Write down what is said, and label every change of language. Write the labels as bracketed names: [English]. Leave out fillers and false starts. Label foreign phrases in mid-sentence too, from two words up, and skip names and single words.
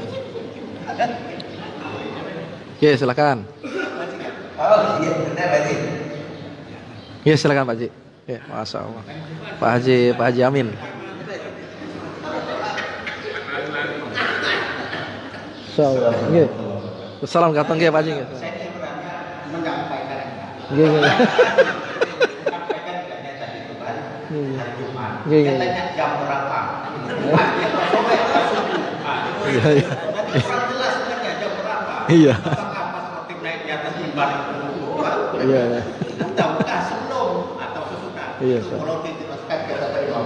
[Indonesian] Oke, silakan. Oh iya benar Pak Eci. Ya silakan Pak Haji. Ya, [Arabic] ما شاء الله. [Indonesian] Pak Haji Amin. Insyaallah. Nggih. Salam katong nggih Pak Haji nggih. Menyampaikan. [Javanese] Nggih nggih. Nggih. [Indonesian] Tanya jam berapa? Iya, iya. Nanti kurang jelas sebenarnya jam berapa. Iya. Apakah pas khotib naik di atas mimbar itu Iya, iya. ataukah sebelum atau sesudah. Iya, Itu kalau dijelaskan kata Pak Imam.